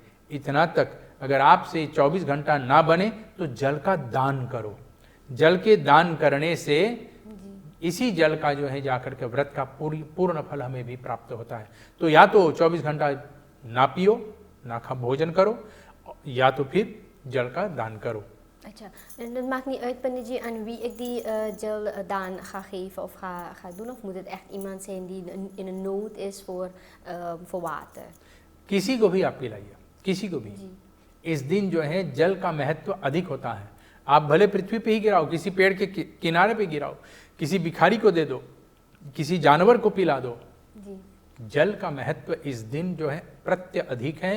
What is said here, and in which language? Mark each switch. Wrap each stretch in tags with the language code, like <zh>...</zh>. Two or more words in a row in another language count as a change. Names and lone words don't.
<hi>इतना तक अगर आपसे 24 घंटा ना बने तो जल का दान करो। जल के दान करने से इसी जल का जो है जाकर के व्रत का पूर्ण फल हमें भी प्राप्त होता है। तो या तो 24 घंटा ना पियो, ना खा भोजन करो, या तो फिर जल का दान करो। अच्छा,</hi> <nl>en het maakt niet uit, Panditji, aan wie ik die geldaan ga geven of ga doen, of moet het echt iemand zijn die in een nood is voor water?</nl> <hi>किसी को भी आप पिलाइए, किसी को भी। इस दिन जो है जल का महत्व अधिक होता है। आप भले पृथ्वी पे ही गिराओ, किसी पेड़ के किनारे पे गिराओ, किसी भिखारी को दे दो, किसी जानवर को पिला दो, जल का महत्व इस दिन जो है प्रत्यधिक है।</hi>